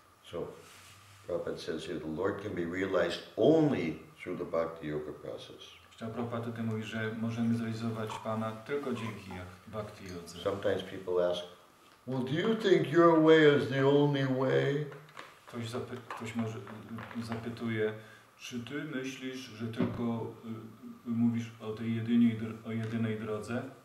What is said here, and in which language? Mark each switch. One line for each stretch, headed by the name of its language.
English: So, Prabhupada says here, the Lord can be realized only through the Bhakti Yoga process.
Polish: Prabhupada tutaj mówi, że możemy zrealizować Pana tylko dzięki Bhakti Jodze.
English: Sometimes people ask, well, do you think your way is the only way?
Polish: Ktoś może zapytuje, czy ty myślisz, że tylko mówisz o tej jedynej drodze?